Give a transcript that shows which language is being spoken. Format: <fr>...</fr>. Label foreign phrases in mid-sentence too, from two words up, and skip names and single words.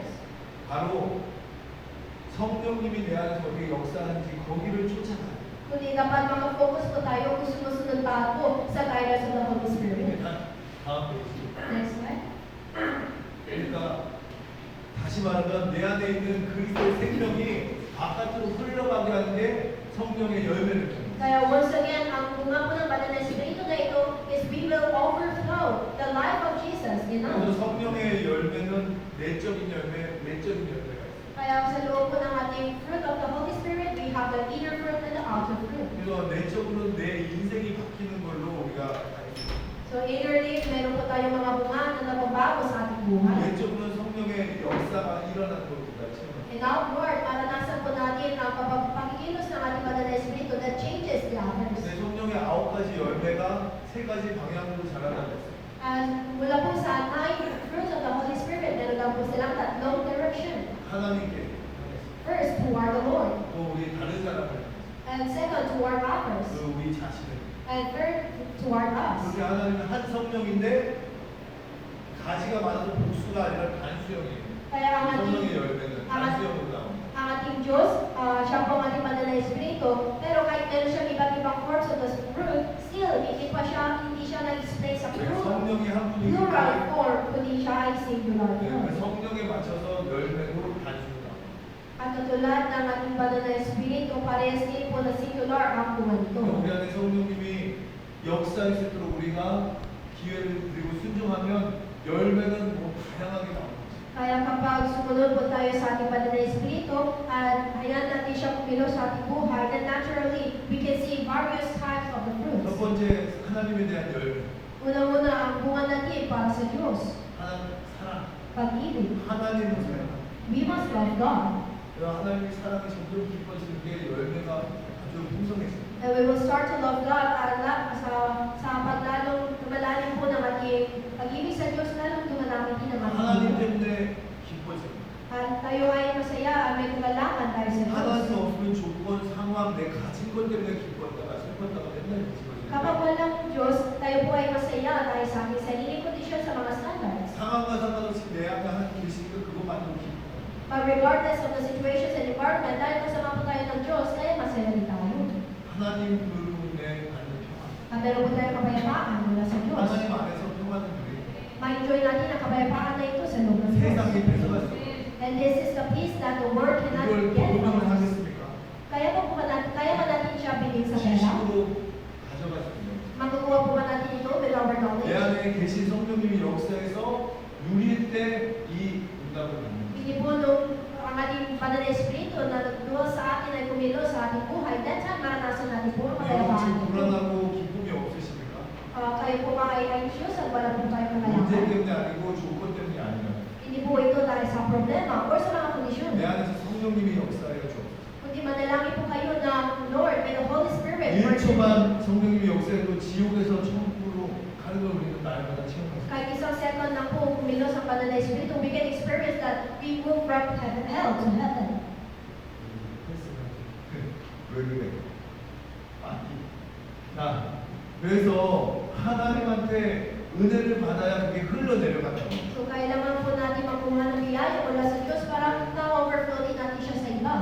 <ko>바로 성령님이 내 안에서 어떻게 역사하는지 거기를 쫓아가요.</ko> <tl>Kundi dapat mag-focus po tayo kung sumusunod pa po sa</tl> <en>guidance of the Holy Spirit.</en> <ko>다음 페이지.</ko> <en>Next slide.</en> <ko>그러니까 다시 말하면 내 안에 있는 그리스도의 생명이 바깥으로 흘러가게 하는 게 성령의 열매를 줍니다.</ko> <en>Kaya once again,</en> <tl>ang bunga po ng Banal na Espiritu na ito</tl> <en>is we will overflow the life of Jesus in</en> <ko>그래서</ko> <en>us.</en> <ko>성령의 열매는 내적인 열매, 외적인 열매가 있어요.</ko> <tl>Kaya sa loob po ng ating</tl> <en>fruit of the Holy Spirit, we have the inner fruit and the outer fruit.</en> <ko>그래서 내적으로는 내 인생이 바뀌는 걸로 우리가 알겠습니다.</ko> <en>So innerly,</en> <tl>meron po tayong mga bunga na nababago sa ating buhay.</tl> <ko>외적으로는 성령의 역사가 일어나는 걸 우리가 체험합니다.</ko> <en>And outward,</en> <tl>maranasan po natin ang pagkikilos ng ating Banal na Espiritu</tl> <en>that changes the others.</en> <ko>내 성령의 9가지 열매가 3가지 방향으로 자라나고 있어요.</ko> <tl>Mula po sa 9</tl> <en>fruits of the Holy Spirit,</en> <tl>meron lang po silang tatlong direction.</tl> <ko>하나님께</ko> <en>First, toward the Lord.</en> <ko>또 우리 다른 사람을</ko> <en>And second, toward others.</en> <ko>또 우리 자신을</ko> <en>And third, toward us.</en> <ko>그렇게 하나님은 한 성령인데 가지가 많아서 복수가 아니라 단수형이에요.</ko> <tl>Kaya ang ating,</tl> <ko>성령의 열매는 단수형으로 나옵니다.</ko> <tl>ang ating Diyos, siya po ang ating Banal na Espiritu, pero kahit meron siyang iba't ibang</tl> <en>forms of the fruit,</en> <tl>still, hindi siya nag-display sa</tl> <ko>그러니까</ko> <en>fruit.</en> <ko>성령이 한 분이기</ko> <en>Plural</en> <ko>때문에</ko> <tl>form, kundi siya ay singular</tl> <ko>그</ko> <en>form.</en> <ko>성령에 맞춰서 열매로 단수로 나옵니다.</ko> <tl>At katulad ng ating Banal na Espiritu, parehas din po na singular ang bunga nito.</tl> <ko>우리 안에 성령님이 역사할 수 있도록 우리가 기회를 드리고 순종하면 열매는 뭐 다양하게 나옵니다.</ko> <tl>Kaya kapag sumunod po tayo sa ating Banal na Espiritu at hayaan natin siya kumilos sa ating buhay,</tl> <en>then naturally, we can see various types of the</en> <ko>첫</ko> <en>fruits.</en> <ko>번째 하나님에 대한 열매,</ko> <tl>Una-una, ang bunga natin para sa Diyos.</tl> <ko>하나님 사랑,</ko> <tl>Pag-ibig.</tl> <ko>하나님을 사랑.</ko> <en>We must love God.</en> <ko>하나님의 사랑이 점점 깊어지는 게 열매가 아주 풍성해져요.</ko> <en>And we will start to love God</en> <tl>sa paglalong lumalalim po ng ating pag-ibig sa Diyos, lalong dumalami din ang ating</tl> <ko>하나님</ko> <tl>buhay.</tl> <ko>때문에 기뻐집니다.</ko> <tl>At tayo ay masaya at may kagalakan tayo sa Diyos.</tl> <ko>하나님 없으면 조건, 상황, 내 가진 것 때문에 기뻤다가 슬펐다가 맨날 기뻐집니다.</ko> <tl>Kapag walang Diyos, tayo po ay masaya dahil sa ating sariling kondisyon sa mga standards.</tl> <ko>상황과 상관없이 내 앞에 하나님 계시니까 그것만으로 기뻐요.</ko> <en>But regardless of the situations and environment,</en> <tl>dahil kasama po tayo ng Diyos, kaya masaya rin tayo.</tl> <ko>하나님 그분에 받는 평안.</ko> <tl>At meron po tayong kapayapaan mula sa Diyos.</tl> <ko>하나님 안에서 평안을 누리고</ko> <tl>Ma-enjoy natin ang kapayapaan na ito sa loob ng Diyos.</tl> <ko>세상이 뺏어갈 수 없어요.</ko> <en>And this is the peace that the world cannot</en> <ko>이걸</ko> <en>get from</en> <ko>복음을</ko> <en>us.</en> <ko>하겠습니까?</ko> <tl>Kaya ba natin siya bigyan sa pera?</tl> <ko>지식으로 가져갈 수 있는</ko> <tl>Makukuha po ba natin ito</tl> <en>with our</en> <ko>내</ko> <en>knowledge?</en> <ko>안에 계신 성령님이 역사해서 누릴 때 이 응답을 받는 거예요.</ko> <tl>Hindi po nung ang ating Banal na Espiritu na nagduwa sa atin ay kumilos sa ating buhay,</tl> <en>that time</en> <tl>maranasan natin po ang</tl> <ko>여러분</ko> <tl>kapayapaan</tl> <ko>지금</ko> <tl>nito.</tl> <ko>불안하고 기쁨이 없으십니까?</ko> <tl>Kayo po ba ay anxious at wala po tayong</tl> <ko>문제</ko> <tl>kakayahan?</tl> <ko>때문에 아니고 조건 때문이 아니라</ko> <tl>Hindi po ito dahil sa problema o sa mga kondisyon.</tl> <ko>내 안에서 성령님이 역사해요.</ko> <tl>Kundi manalangin po kayo na Lord,</tl> <en>may the Holy Spirit work in me.</en> <ko>1초만 성령님이 역사해도 지옥에서 천국으로 가는 걸 우리는 날마다 체험합니다.</ko> <tl>Kahit isang second lang po kumilos ang Banal na Espiritu,</tl> <en>we can experience that we move from hell to heaven.</en> <ko>왜 그래? 자, 그래서 하나님한테 은혜를 받아야 그게 흘러내려간다고.</ko> <tl>So kailangan po natin makuha ng biyaya mula sa Diyos para na-overflow din natin siya sa iba.</tl>